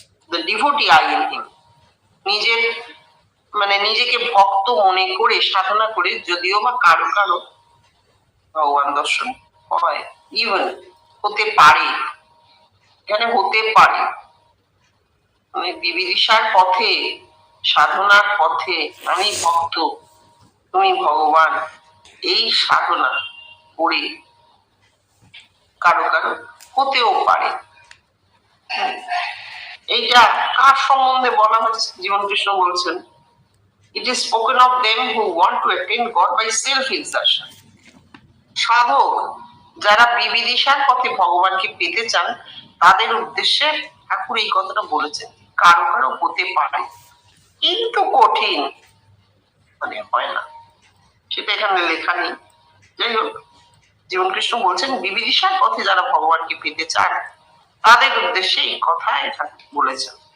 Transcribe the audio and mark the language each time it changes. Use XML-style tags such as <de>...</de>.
<en>the devotee I in him,</en> <bn>নিজের মানে নিজেকে ভক্ত মনে করে সাধনা করে যদিও বা কারো কারো ভগবান দর্শন হয়, ইভেন হতে পারে, এখানে হতে পারে মানে বিবিদিশার পথে, সাধনার পথে আমি ভক্ত তুমি ভগবান, এই সাধনা করে কারো কারো হতেও পারে। এইটা কার সম্বন্ধে বলা হচ্ছে? জীবন কৃষ্ণ বলছেন,</bn> <en>it is spoken of them who want to attain God by self exertion.</en> <bn>সাধক যারা বিবিদিশার পথে ভগবানকে পেতে চান, তাদের উদ্দেশ্যে ঠাকুর এই কথাটা বলেছেন, কারো কারো হতে পারে কিন্তু কঠিন, মানে হয় না, সেটা এখানে লেখা নেই। যাই হোক, জীবন কৃষ্ণ বলছেন বিবিদিশার পথে যারা ভগবানকে পেতে চান, তাদের উদ্দেশ্যে এই কথা এখানে বলেছেন।</bn>